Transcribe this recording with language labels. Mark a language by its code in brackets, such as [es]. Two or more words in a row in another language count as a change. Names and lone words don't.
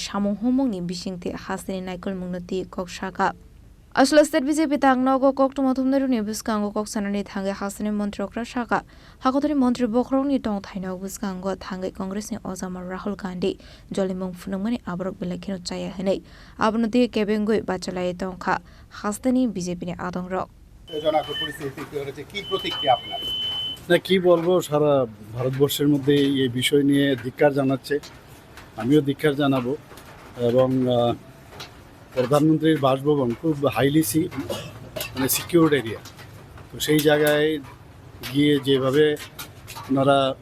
[trp] samung homung ni bisingti hasini naikol mung no tiye koksaka asla state BJP tang nogo koktum thumnaru ni buskango koksanani thange hasini montrokra saka hakotoni montri bokrong ni tong thaino buskango thange congress ni ozama Rahul Gandhi jolimung funungmani abrok bilakino chaya hene abnoti kebengoi bachalai tongkha hasini BJP ni adongrok [bn] জনক পরিস্থিতি হচ্ছে কি প্রতিক্রিয়া আপনার না কি বলবো সারা ভারতবর্ষের মধ্যে এই বিষয় নিয়ে ধিক্কার জানাচ্ছে আমিও ধিক্কার জানাবো এবং প্রধানমন্ত্রীর বাসভবন খুব হাইলি মানে [en] secured area [bn] তো সেই জায়গায় গিয়ে যেভাবে ওনারা